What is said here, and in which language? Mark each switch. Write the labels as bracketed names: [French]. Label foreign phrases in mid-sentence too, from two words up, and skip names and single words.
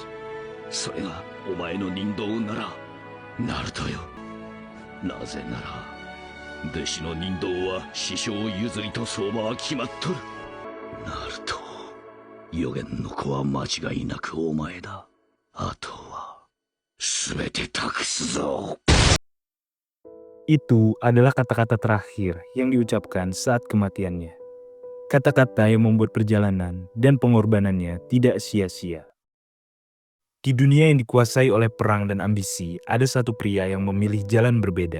[Japanese] それがお前の人道なら、ナルトよ。なぜなら弟子の人道は師匠譲りと相場は決まっとる。ナルト、予言の子は間違いなくお前だ。あとは全て託すぞ。 [Indonesian] Itu adalah kata-kata terakhir yang diucapkan saat kematiannya. Kata-kata yang membuat perjalanan dan pengorbanannya tidak sia-sia. Di dunia yang dikuasai oleh perang dan ambisi, ada satu pria yang memilih jalan berbeda.